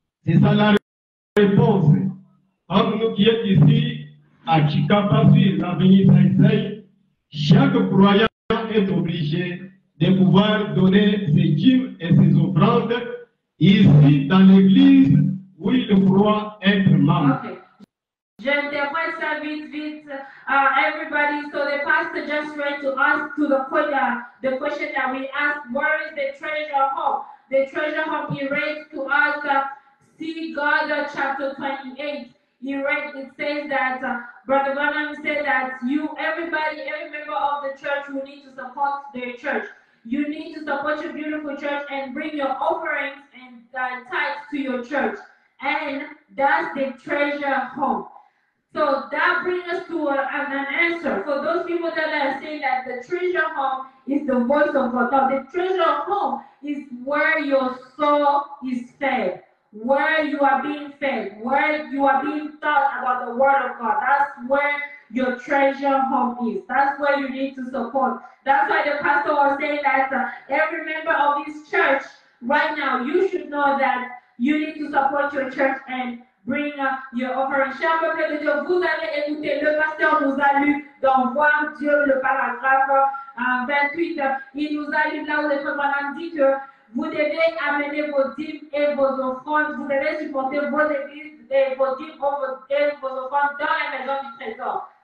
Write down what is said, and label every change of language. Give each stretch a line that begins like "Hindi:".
French: C'est ça la réponse. Comme nous qui sommes ici à Chikapa sur l'avenue Saïsaï, chaque croyant est obligé de pouvoir donner ses dîmes et ses offrandes ici dans l'église où il croit être membre. Okay. J'interprète ça vite.
English: Everybody, so the pastor just tried to ask to the question that we asked, where is the treasure home? The treasure home, he read to us, see God chapter 28. It says that, Brother Branham said that every member of the church will need to support their church. You need to support your beautiful church and bring your offerings and tithes to your church. And that's the treasure home. So that brings us to an answer. For those people that are saying that the treasure home is the voice of God. Now, the treasure home is where your soul is fed, where you are being fed, where you are being taught about the Word of God. That's where your treasure home is. That's where you need to support. That's why the pastor was saying that every member of this church right now, you should know that you need to support your church and bring your offering.
French: Cher peuple de Dieu, vous allez écouter, le pasteur nous a lu dans Voir Dieu, le paragraphe 28. Il nous a lu là où le frère dit que vous devez amener vos dîmes et vos offrandes, vous devez supporter vos églises et vos dîmes et vos offrandes dans la maison du trésor.